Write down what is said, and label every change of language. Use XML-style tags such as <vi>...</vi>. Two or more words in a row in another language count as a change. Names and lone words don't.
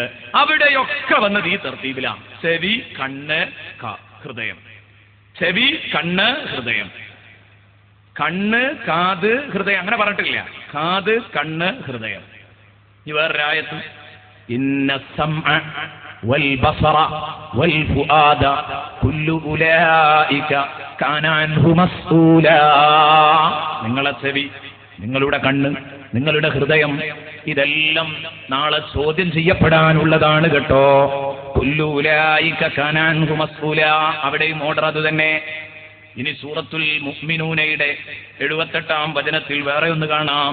<ml>അവിടെയൊക്കെ വന്നത് ഈ തർത്തീബിലാണ്. ചെവി, കണ്ണ്, ഹൃദയം. ചെവി, കണ്ണ്, ഹൃദയം. കണ്ണ്, കാത്, ഹൃദയം അങ്ങനെ പറഞ്ഞിട്ടില്ല. കാത്, കണ്ണ്, ഹൃദയം. ഈ വേറൊരായത്ത്,</ml> <ar>إن السمع والبصر والفؤاد كل أولئك كان عنه مسؤولا.</ar> <ml>നിങ്ങളെ ചെവി, നിങ്ങളുടെ കണ്ണ്, നിങ്ങളുടെ ഹൃദയം, ഇതെല്ലാം നാളെ ചോദ്യം ചെയ്യപ്പെടാനുള്ളതാണ് കേട്ടോ.</ml> <ar>كل أولئك كان عنه مسؤولا,</ar> <ml>അവിടെയും ഓർഡർ അത് തന്നെ. ഇനി സൂറത്തുൽ മുഅ്മിനൂനയുടെ 78-ാം വചനത്തിൽ വേറെ ഒന്ന് കാണാം.</ml>